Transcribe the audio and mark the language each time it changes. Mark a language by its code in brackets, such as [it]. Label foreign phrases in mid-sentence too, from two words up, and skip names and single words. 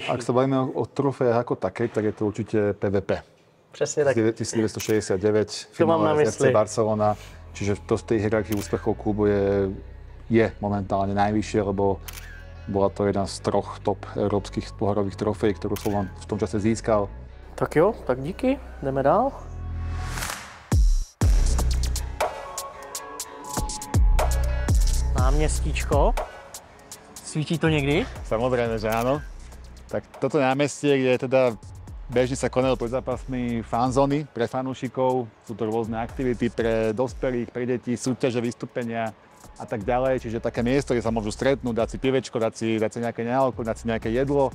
[sk] Ak sa bavíme o trofejách ako takej, tak je to určite PVP. [cs] Přesně tak. [sk] 1969, finále FC Barcelona, čiže to z tej hierarchii úspechov klubu je momentálne najvyššie, lebo bola to jedna z troch top európskych pohárových trofejí, ktorú Slovan v tom čase získal. [cs] Tak jo, tak díky, jdeme dál. Náměstíčko. Svítí to niekdy? [sk] Samozrejme, že áno. Tak toto námestie, kde teda bežne sa konajú pred zápasmi fanzóny pre fanúšikov, sú to rôzne aktivity pre dospelých, pre deti, súťaže, vystúpenia a tak ďalej. Čiže také miesto, kde sa môžu stretnúť, dať si pivečko, dať si nejaké nealko, dať si nejaké jedlo.